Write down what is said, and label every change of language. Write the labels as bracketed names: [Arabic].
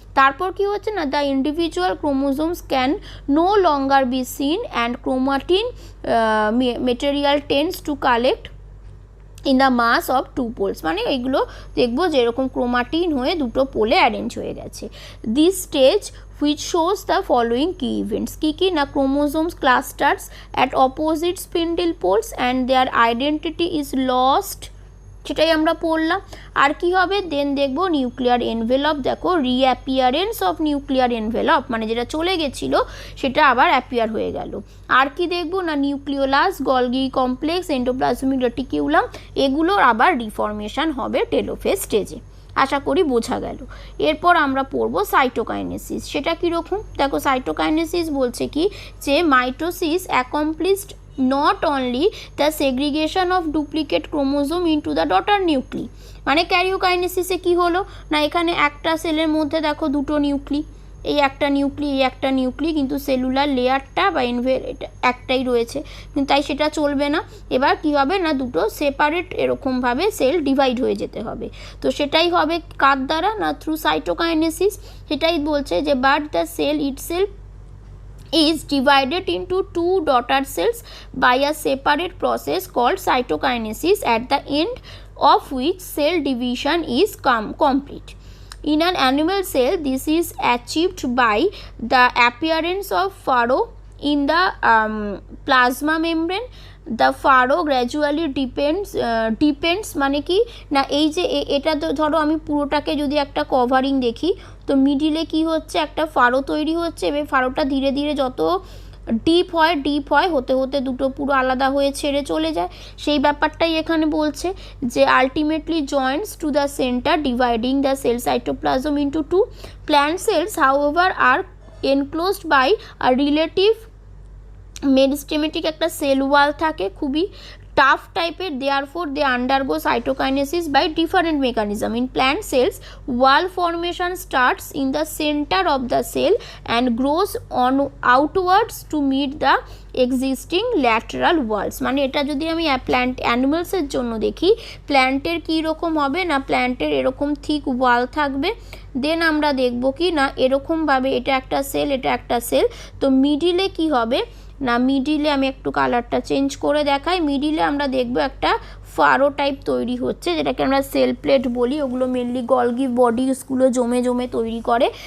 [Bangla] তারপর কি হচ্ছে না, [English] The individual chromosomes can no longer be seen and chromatin material tends to collect in the mass of two poles. [Bangla] মানে এইগুলো দেখবো যেরকম ক্রোমাটিন হয়ে দুটো পোলে অ্যারেঞ্জ হয়ে গেছে। [English] this stage which shows the following key events, কি না, chromosomes clusters at opposite spindle poles and their identity is lost, [Bangla] সেটাই আমরা পড়লাম। আর কি হবে, দেন দেখবো নিউক্লিয়ার এনভেলপ, দেখো [English] reappearance of nuclear envelope, [Bangla] মানে যেটা চলে গেছিল সেটা আবার অ্যাপিয়ার হয়ে গেল। আর কি দেখবো না, nucleolus, Golgi complex, endoplasmic reticulum, এগুলোর আবার ডিফর্মেশন হবে টেলোফেজ স্টেজে। আশা করি বোঝা গেল। এরপর আমরা পড়ব সাইটোকাইনেসিস। সেটা কীরকম, দেখো সাইটোকাইনেসিস বলছে কি যে mitosis accomplished [English] not only the segregation of duplicate chromosome into the daughter nuclei, [Bangla] মানে ক্যারিওকাইনেসিসে কি হলো না, এখানে একটা সেলের মধ্যে দেখো দুটো নিউক্লি, এই একটা নিউক্লি, এই একটা নিউক্লি, কিন্তু সেলুলার লেয়ারটা বা একটাই রয়েছে, কিন্তু তাই সেটা চলবে না। এবার কি হবে না, দুটো সেপারেট এরকমভাবে সেল ডিভাইড হয়ে যেতে হবে। তো সেটাই হবে কার দ্বারা না, থ্রু সাইটোকাইনেসিস। সেটাই বলছে যে [English] But the cell itself is divided into two daughter cells by a separate process called cytokinesis, at the end of which cell division is complete. In an animal cell, this is achieved by the appearance of furrow in the plasma membrane. The furrow gradually depends [Bangla] মানে কি না, এই যে এটা তো ধরো আমি পুরোটাকে যদি একটা কভারিং দেখি, তো মিডিলে কি হচ্ছে, একটা ফারো তৈরি হচ্ছে, এবার ফারোটা ধীরে ধীরে যত ডিপ হয় হতে হতে দুটো পুরো আলাদা হয়ে ছেড়ে চলে যায়। সেই ব্যাপারটাই এখানে বলছে যে [English] Ultimately joins to the center dividing the cell cytoplasm into two. Plant cells however are enclosed by a relative meristematic [Bangla] একটা সেল ওয়াল থাকে, খুবই [English] tough টাইপের, therefore they undergo cytokinesis by different mechanism. In plant cells, wall formation starts in the center of the cell and grows on outwards to meet the existing lateral walls. [Bangla] মানে এটা যদি আমি plant অ্যানিমালসের জন্য দেখি, প্ল্যান্টের কী রকম হবে না, প্ল্যান্টের এরকম থিক ওয়াল থাকবে, দেন আমরা দেখব কি না এরকমভাবে এটা একটা সেল, এটা একটা সেল, তো মিডিলে কি হবে না, মিডিলে আমি একটু কালারটা চেঞ্জ করে দেখাই, মিডিলে আমরা দেখব একটা ফারো টাইপ তৈরি হচ্ছে, যেটাকে আমরা সেল প্লেট বলি, ওগুলো মেনলি গলগি বডিসগুলো জমে জমে তৈরি করে।